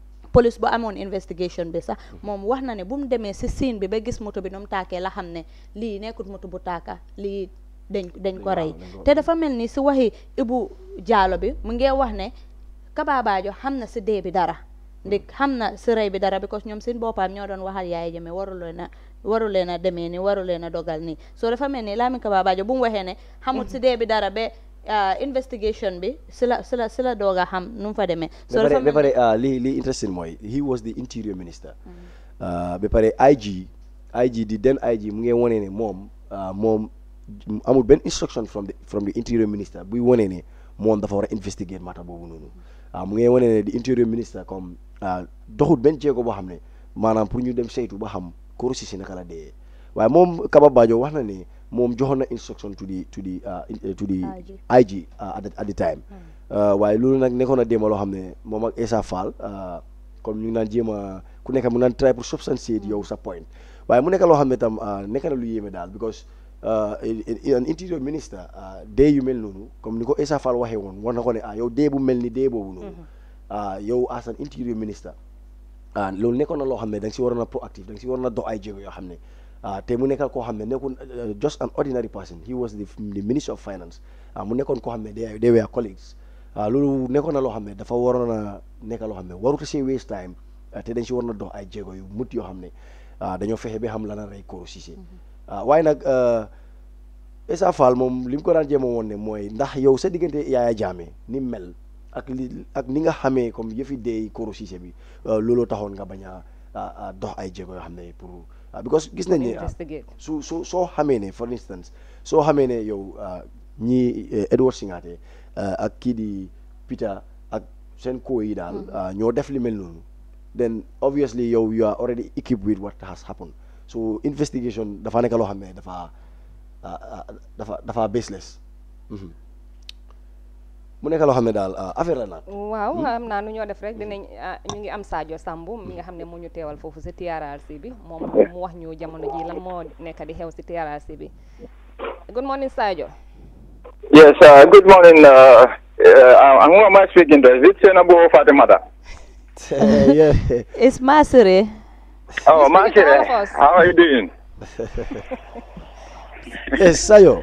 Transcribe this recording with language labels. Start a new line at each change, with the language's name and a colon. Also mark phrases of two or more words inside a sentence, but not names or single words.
Wolof: bu amoon investigation bi sax moom wax na ne bu mu demee si scene bi ba gis moto bi nu mu taakee la xam ne lii nekkut moto bu taaka lii dañ ko rey te dafa mel ni si waxi Ibu Jallow bi mu ngi wax ne Kaba Bajo xam na si dee bi dara ndik xam na si rey bi dara because ñoom seen boppam ñoo doon waxal Yaya Jammeh waru leen a demee ni waru leen a dogal nii so dafa mel ni Lamin Kaba Bajo bu mu waxee ne xamut si dee bi dara ba investigation bi si la dooga xam nu mu fa demee so dafa ba pare li interesting mooy
English: he was the interior minister
Wolof: ba pare IG di den IG mu ngi wone ne moom moom amul benn
English: instruction from the interior minister
Wolof: buy wane ne moom dafa war a investigate matter boobu noonu mu ngi wane ne di
English: interior minister
Wolof: comme doxut benn jéego boo xam ne maanaam pour ñu dem saytu ba xam Koro Ceesay naka la dee waaye moom Kaba Bajo wax na ne moom joxoon na
English: instruction to the IG at the time
Wolof: waaye loolu nag nekkoon na déema loo xam ne moom ak Essa Faal comme ñu ngi naan jéem a ku nekk mu naan try pour substantiate yow sa point waaye mu nekk loo xam ne tam nekk na lu yéeme daal
English: because an interior minister
Wolof: dee yu mel noonu comme ni ko Essa Faal waxee woon war na ko ne yow dee bu mel ni dee boobu noonu yow
English: as an interior minister
Wolof: loolu nekkoon na loo xam ne da nga si waroon a proactive da nga si waroon a dox ay jéego yoo xam ne te mu nekkal koo xam ne nekkul
English: just an ordinary person he was the minister of finance
Wolof: mu nekkoon koo xam ne
English: they were colleagues
Wolof: loolu nekkoon na loo xam ne dafa waroon a nekk loo xam ne waruta see
English: waste time
Wolof: te dañ si waroon a dox ay jéego yu mut yoo xam ne dañoo fexe ba xam lan la rey Koro Ceesay waaye nag Essa Faal moom li mu ko daan jéem a woon ne mooy ndax yow sa diggante Yaya Jammeh ni mel ak ni nga xamee comme yëfi dee Koro Ceesay bi looloo taxoon nga bañ a dox ay jéego yoo xam ne pour because gis nañ ne soo xamee ne
English: for instance
Wolof: soo xamee ne yow ñii Edward Singate ak kii di Peter ak seen koo yi daal ñoo def li mel noonu
English: then obviously
Wolof: yow
English: you are already equipped with what has happened
Wolof: so investigation dafa nekk loo xam ne dafa baseless mu nekk loo xam ne daal affaire la nag waaw xam naa nu ñoo def rek dinañ ñu ngi am Sadio Sambu mi nga xam ne moo ñu teewal foofu si TRRC bi moom mu wax ñu jamono ji lan moo nekk di xew si TRRC bi
English: good morning
Wolof: Sadio.
English: Yes, good morning. Who am I speaking to? Is it Senabo Fatimata? Yeah. It's Masuri. Oh, Masuri. How are you doing? Yes, Sayo.